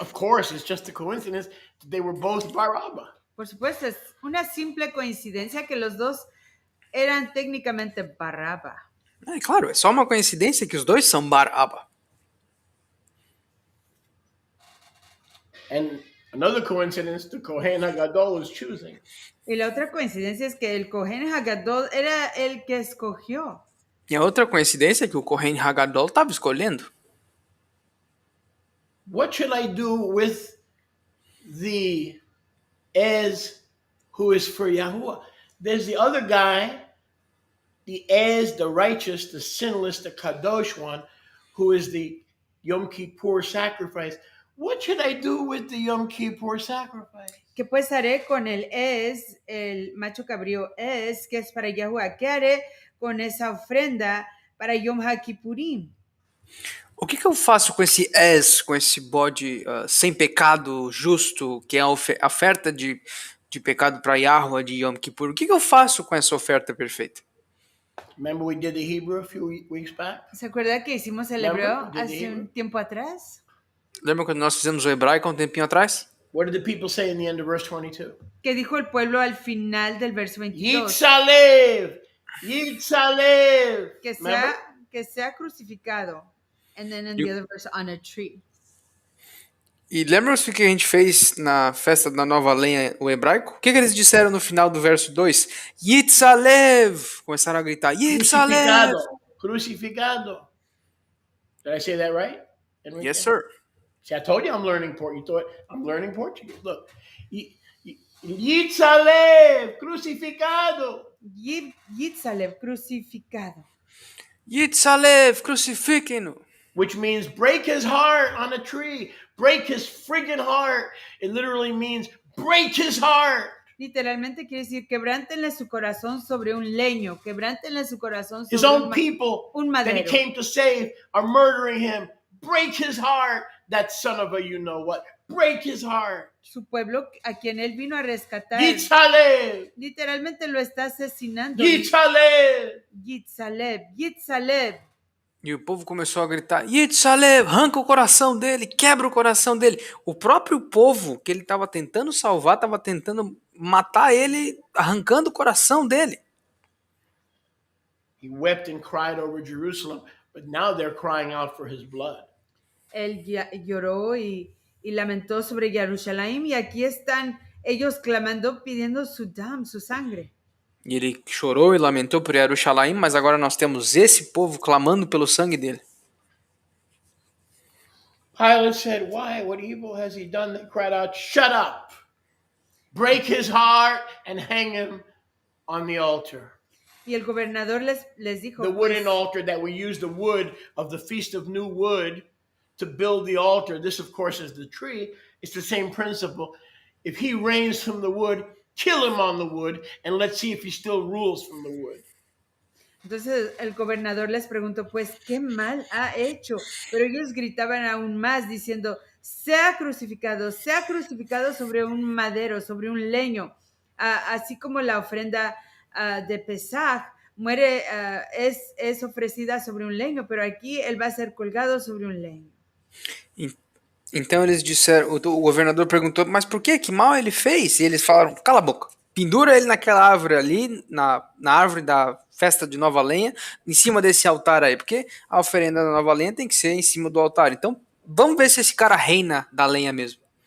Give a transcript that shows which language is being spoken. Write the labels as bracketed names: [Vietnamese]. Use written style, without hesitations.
[English] Of course, it's just a coincidence that they were both Barabba. [Spanish] Por supuesto, es una simple coincidencia que los dos eran técnicamente Barraba. [Portuguese] É claro, é só uma coincidência que os dois são Baraba. [English] And another coincidence, the Kohen HaGadol was choosing. [Spanish] Y la otra coincidencia es que el Kohen Hagadol era el que escogió. [Portuguese] E a outra coincidência é que o Kohen Hagadol estava escolhendo. [English] What should I do with the Ez who is for Yahuwah? There's the other guy, the Ez, the righteous, the sinless, the Kadosh one, who is the Yom Kippur sacrifice. What should I do with the Yom Kippur sacrifice? [Spanish] ¿Qué pues haré con el macho cabrío que es para Yahuwah? ¿Qué haré con esa ofrenda para Yom HaKippurim? [Portuguese] O que eu faço com esse com esse bode sem pecado, justo, que é a oferta de pecado para Yahuwah de Yom Kippur? O que eu faço com essa oferta perfeita? [English] Remember we did the Hebrew a few weeks back? [Spanish] ¿Se acuerda que hicimos el hebreo hace un tiempo atrás? [Portuguese] Lembra quando nós fizemos o hebraico há um tempinho atrás? [English] What did the people say in the end of verse 22? [Spanish] ¿Qué dijo el pueblo al final del verso 22? [Hebrew] Yitzalev! Yitzalev! [Spanish] Que sea crucificado. [English] And then in the other verse, on a tree. [Portuguese] E lembra-se o que a gente fez na festa da nova lenha, o hebraico? O que eles disseram no final do verso 2? Yitzalev! Começaram a gritar, Yitzalev! Crucificado. [English] Did I say that right? Enrique? Yes, sir. See, I told you I'm learning Portuguese. You thought I'm learning Portuguese. Look. Yitzalev! [Portuguese] Crucificado! [Hebrew] Yitzalev, crucificado. [Portuguese] Yitzalev, crucifiquem-no. [English] Which means break his heart on a tree. Break his friggin' heart. It literally means break his heart. [Spanish] Literalmente quiere decir quebrántenle su corazón sobre un leño. Quebrántenle su corazón sobre [English] his own people [Spanish] un madero. [English] that he came to save are murdering him. Break his heart. That son of a you know what. Break his heart. [Spanish] Su pueblo a quien él vino a rescatar. [Hebrew] Yitzalev. [Spanish] Literalmente lo está asesinando. [Hebrew] Yitzalev. Yitzalev. Yitzalev. [Portuguese] E o povo começou a gritar: Yitzhalev, arranca o coração dele, quebra o coração dele. O próprio povo que ele estava tentando salvar estava tentando matar ele, arrancando o coração dele. [English] He wept and cried over Jerusalem, but now they're crying out for his blood. [Spanish] Él lloró y lamentó sobre Jerusalén y aquí están ellos clamando, pidiendo su dam, su sangre. [Portuguese] E ele chorou e lamentou por Jerusalém, mas agora nós temos esse povo clamando pelo sangue dele. [English] Pilate said, "Why? What evil has he done?" They cried out, "Shut up! Break his heart and hang him on the altar." [Spanish] Y el gobernador les dijo, [English] The [Spanish] pues, [English] wooden altar that we use, the wood of the Feast of New Wood to build the altar. This, of course, is the tree. It's the same principle. If he reigns from the wood, kill him on the wood, and let's see if he still rules from the wood. [Spanish] Entonces el gobernador les preguntó, pues, ¿qué mal ha hecho? Pero ellos gritaban aún más diciendo, sea crucificado sobre un madero, sobre un leño, así como la ofrenda de Pesaj es ofrecida sobre un leño, pero aquí él va a ser colgado sobre un leño. [Portuguese] Então eles disseram, o governador perguntou, mas por quê? Que mal ele fez? E eles falaram, cala a boca, pendura ele naquela árvore ali, na árvore da festa de nova lenha, em cima desse altar aí, porque a oferenda da nova lenha tem que ser em cima do altar. Então vamos ver se esse cara reina da lenha mesmo.